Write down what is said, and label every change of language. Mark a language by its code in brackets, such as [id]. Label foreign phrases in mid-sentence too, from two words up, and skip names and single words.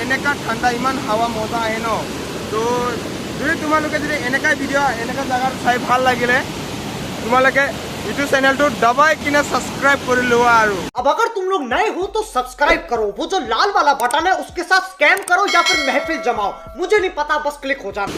[as] এনেকা ঠাণ্ডা ইমান হাৱা মজা আহে ন। তো যদি তোমালোকে যদি এনেকা ভিডিঅ' এনেকা জায়গা চাই ভাল লাগিলে তোমালোকে ইউটিউব চেনেলটো দবাই কিনে সাবস্ক্রাইব কৰি লোৱা। আৰু [hi] अब अगर तुम लोग नए हो तो सब्सक्राइब करो, वो जो लाल वाला बटन है उसके साथ स्कैम करो या फिर महफिल जमाओ, मुझे नहीं पता, बस क्लिक हो जाना।